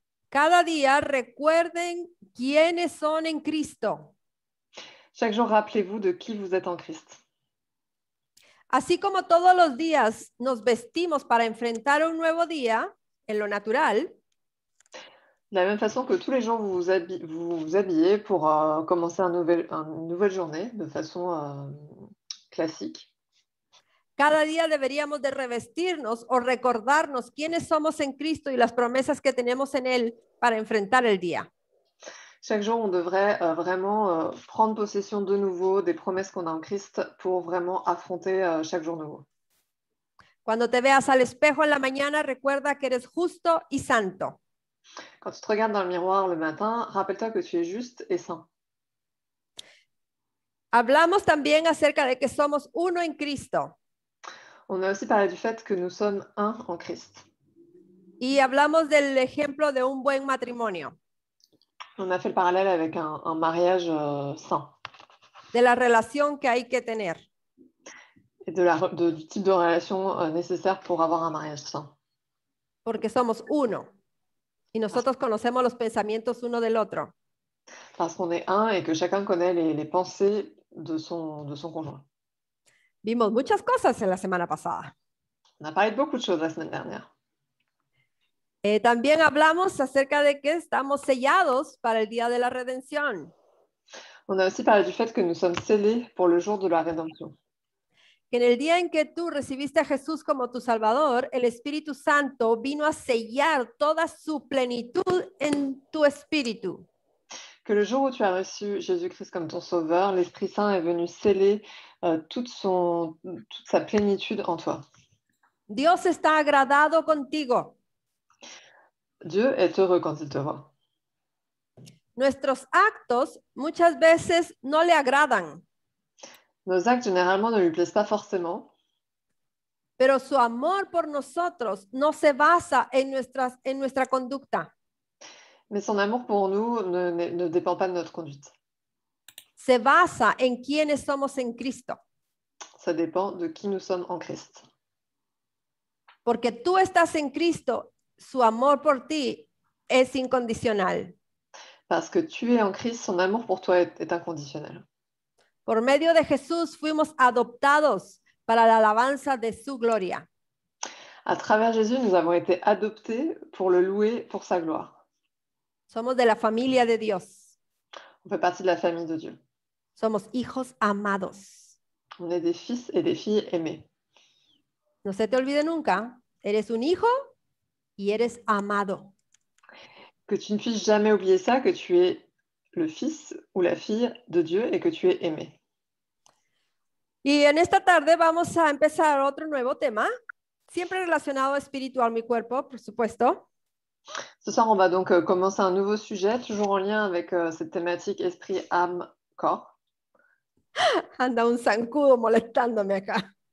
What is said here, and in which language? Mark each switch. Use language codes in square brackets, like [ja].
[es] Cada día recuerden quiénes son en Cristo. [fr] Chaque jour, rappelez-vous de qui vous êtes en Christ. [es] Así como todos los días nos vestimos para enfrentar un nuevo día en lo natural, [fr] De la même façon que tous les jours, vous vous habillez pour commencer une nouvelle journée de façon classique. [es] Cada día deberíamos de revestirnos o recordarnos quiénes somos en Cristo y las promesas que tenemos en Él para enfrentar el día. [fr] Chaque jour, on devrait vraiment prendre possession de nouveau des promesses qu'on a en Christ pour vraiment affronter chaque jour nouveau. [es] Cuando te veas al espejo en la mañana, recuerda que eres justo y santo. [fr] Quand tu te regardes dans le miroir le matin, rappelle-toi que tu es juste et saint. [es] Hablamos también acerca de que somos uno en Cristo [fr] On a aussi parlé du fait que nous sommes un en Christ. [es] y hablamos del ejemplo de un buen matrimonio, [fr] On a fait le parallèle avec un mariage sain [es] de la relación que hay que tener. [fr] et du type de relation nécessaire pour avoir un mariage sain. [es] Porque somos uno y nosotros conocemos los pensamientos uno del otro. [fr] Parce qu'on est un et que chacun connaît les pensées de son conjoint. [es] Vimos muchas cosas en la semana pasada. [fr] On a parlé de beaucoup de choses la semaine dernière. [es] También hablamos acerca de que estamos sellados para el día de la redención. [fr] On a aussi parlé du fait que nous sommes scellés pour le jour de la rédemption. [es] Que en el día en que tú recibiste a Jesús como tu Salvador, el Espíritu Santo vino a sellar toda su plenitud en tu espíritu. [fr] Que le jour où tu as reçu Jésus-Christ comme ton sauveur, l'Esprit Saint est venu sceller toute sa plénitude en toi. [es] Dios está agradado contigo. [fr] Dieu est heureux quand il te voit. [es] Nuestros actos muchas veces no le agradan, [fr] Nos actes généralement ne lui plaisent pas forcément, [es] pero su amor por nosotros no se basa en nuestra conducta. [fr] mais son amour pour nous ne dépend pas de notre conduite. [es] Se basa en quiénes somos en Cristo. [fr] Ça dépend de qui nous sommes en Christ. [es] Porque tú estás en Cristo, su amor por ti es incondicional. [fr] Parce que tu es en Christ, son amour pour toi est inconditionnel. [es] Por medio de Jesús fuimos adoptados para la alabanza de su gloria. [fr] À travers Jésus, nous avons été adoptés pour le louer pour sa gloire. [es] Somos de la familia de Dios. [fr] On fait partie de la famille de Dieu. [es] Somos hijos amados. [fr] On est des fils et des filles aimés. [es] No se te olvide nunca, eres un hijo y eres amado. [fr] Que tu ne puisses jamais oublier ça, que tu es le fils ou la fille de Dieu et que tu es aimé. [es] Y en esta tarde vamos a empezar otro nuevo tema, siempre relacionado a espiritual, mi cuerpo, por supuesto. [fr] Ce soir, on va donc commencer un nouveau sujet, toujours en lien avec cette thématique esprit, âme, corps. [es] Anda un zancudo molestándome acá.